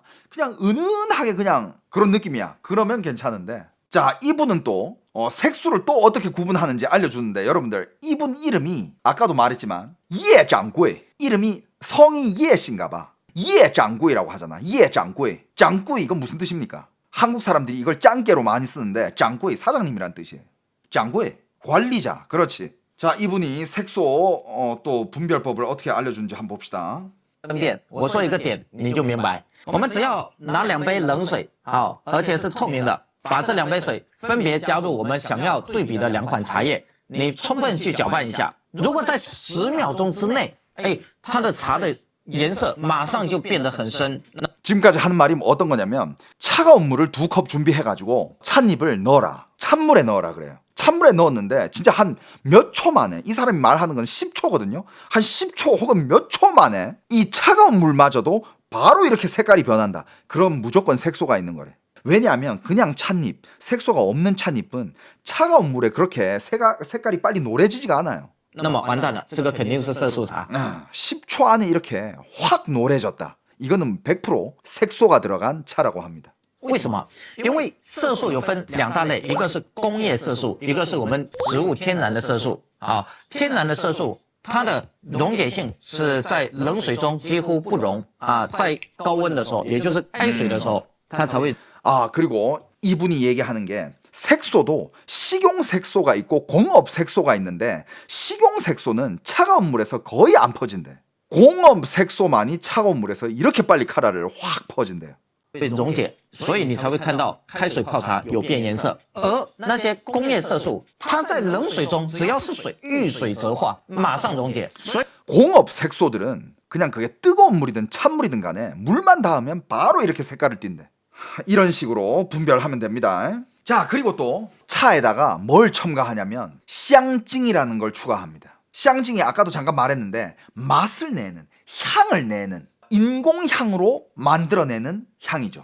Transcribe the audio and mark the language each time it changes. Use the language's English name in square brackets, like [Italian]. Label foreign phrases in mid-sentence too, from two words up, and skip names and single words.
[Korean] 그냥 은은하게 그냥 그런 느낌이야. 그러면 괜찮은데, 자 이분은 또 색소를 또 어떻게 구분하는지 알려주는데, 여러분들 이분 이름이 아까도 말했지만 예장구이, 이름이 성이 예씨인가봐. 예장구이라고 하잖아. 예장구이. 장구이 이건 무슨 뜻입니까? 한국 사람들이 이걸 짱깨로 많이 쓰는데 장구이 사장님이란 뜻이에요. 장구이 관리자. 그렇지. 자 이분이 색소 또 분별법을 어떻게 알려주는지 한번 봅시다. [Chinese] 分辨，我说一个点你就明白。我们只要拿2杯冷水，好，而且是透明的，把这2杯水分别加入我们想要对比的2款茶叶，你充分去搅拌一下。如果在10秒钟之内，它的茶的颜色马上就变得很深。 [Korean] 지금까지 하는 말이 어떤 거냐면 차가운 물을 2컵 준비해가지고 찻잎을 넣어라. 찬물에 넣어라 그래요. 찬물에 넣었는데 진짜 한 몇 초 만에, 이 사람이 말하는 건 10초거든요. 한 10초 혹은 몇 초 만에 이 차가운 물마저도 바로 이렇게 색깔이 변한다. 그럼 무조건 색소가 있는 거래. 왜냐하면 그냥 찻잎, 색소가 없는 찻잎은 차가운 물에 그렇게 색깔이 빨리 노래지지가 않아요. [Chinese] 那么完蛋了，这个肯定是色素茶。 [Korean] 10초 안에 이렇게 확 노래졌다. 이거는 100% 색소가 들어간 차라고 합니다. [Chinese] 为什么？因为色素有分2大类，一个是工业色素，一个是我们植物天然的色素。啊，天然的色素它的溶解性是在冷水中几乎不溶啊，在高温的时候，也就是开水的时候，它才会 [Korean] 아, 그리고 이분이 얘기하는 게 색소도 식용 색소가 있고 공업 색소가 있는데 식용 색소는 차가운 물에서 거의 안 퍼진대. 공업 색소만이 차가운 물에서 이렇게 빨리 카라를 확 퍼진대요. [Chinese] 被溶解，所以你才会看到开水泡茶有变颜色。而那些工业色素，它在冷水中只要是水遇水则化，马上溶解。所以 [Korean] 공업 색소들은 그냥 그게 뜨거운 물이든 찬물이든 간에 물만 닿으면 바로 이렇게 색깔을 띈대. 이런 식으로 분별하면 됩니다. 자, 그리고 또 차에다가 뭘 첨가하냐면 쌍징이라는 걸 추가합니다. 쌍징이 아까도 잠깐 말했는데 맛을 내는, 향을 내는, 인공향으로 만들어내는 향이죠.